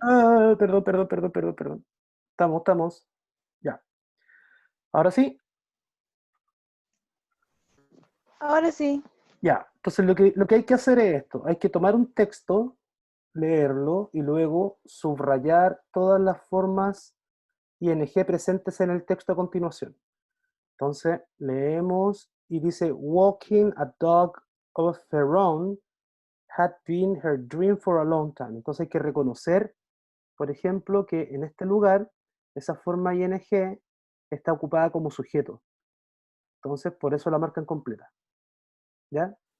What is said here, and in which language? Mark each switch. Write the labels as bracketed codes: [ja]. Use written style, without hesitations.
[es] Ah, perdón. Estamos. Ya. Ahora sí, Ahora sí. ya. Entonces lo que hay que hacer es esto. Hay que tomar un texto, leerlo y luego subrayar todas las formas ing presentes en el texto a continuación. Entonces leemos y dice, [en] walking a dog of her own had been her dream for a long time. [es] Entonces hay que reconocer, por ejemplo, que en este lugar esa forma ing está ocupada como sujeto. Entonces por eso la marcan completa. ¿Ya?